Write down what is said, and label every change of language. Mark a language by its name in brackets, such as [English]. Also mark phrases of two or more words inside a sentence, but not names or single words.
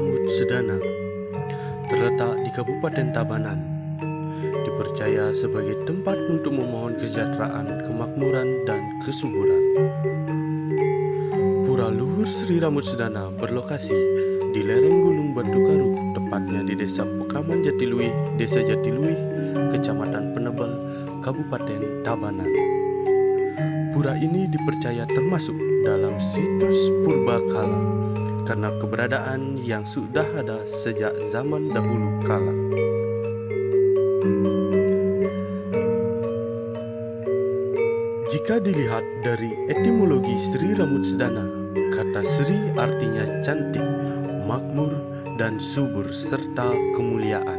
[Indonesian] Sedana terletak di Kabupaten Tabanan, dipercaya sebagai tempat untuk memohon kesejahteraan, kemakmuran, dan kesuburan. Pura Luhur Sri Ramut Sedana berlokasi di lereng Gunung Batu Karu, tepatnya di Desa Pekraman Jatiluwih, Desa Jatiluwih, Kecamatan Penebel, Kabupaten Tabanan. Pura ini dipercaya termasuk dalam situs Purbakala karena keberadaan yang sudah ada sejak zaman dahulu kala. Jika dilihat dari etimologi Sri Ramut Sedana, kata Sri artinya cantik, makmur, dan subur serta kemuliaan.